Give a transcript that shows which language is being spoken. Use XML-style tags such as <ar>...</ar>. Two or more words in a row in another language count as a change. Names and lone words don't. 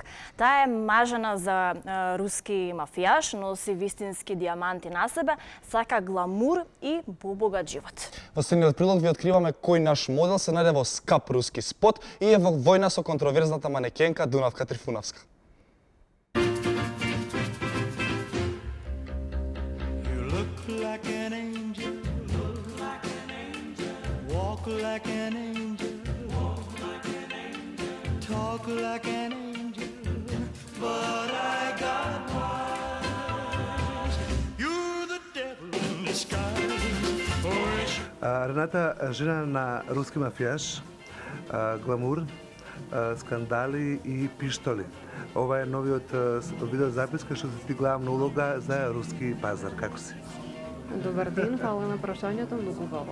<mk>Таа е мажена за руски мафијаш, носи вистински дијаманти на себе, сака гламур и побогат живот. Во следниот прилог ви откриваме кој наш модел се најде во скап руски спот и е во војна со контроверзната манекенка Дунавка Трифуновска.</mk> <en>Like an angel, walk like an angel, talk like an angel, but I got wise. You're the devil in disguise.</en> <mk>Рената, жена на руски мафијаш, гламур, скандали и пиштоли. Ова е новиот видеозапис кој што ти главна улога за руски пазар. Како си? Добар ден, фала на прашањето, многу убаво.</mk>